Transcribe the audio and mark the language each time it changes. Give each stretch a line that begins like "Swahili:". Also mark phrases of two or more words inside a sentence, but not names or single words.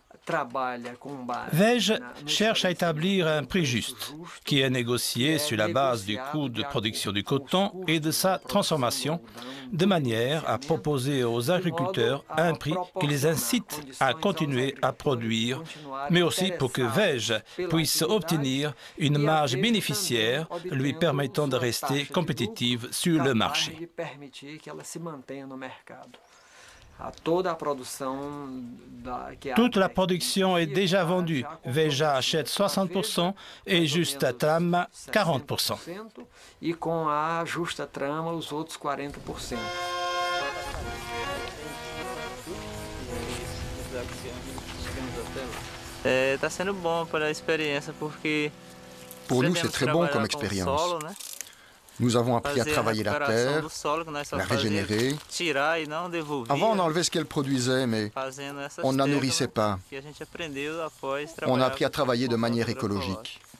French: Veja cherche à établir un prix juste, qui est négocié sur la base du coût de production du coton et de sa transformation, de manière à proposer aux agriculteurs un prix qui les incite à continuer à produire, mais aussi pour que Veja puisse obtenir une marge bénéficiaire lui permettant de rester compétitive sur le marché. Toute la production est déjà vendue. Veja achète 60% et Justa Trama 40%.
Portuguese: Está sendo bom para a experiência porque
French: pour nous, c'est très bon comme expérience. Nous avons appris à travailler la terre, la régénérer. Avant, on enlevait ce qu'elle produisait, mais on ne la nourrissait pas. On a appris à travailler de manière écologique.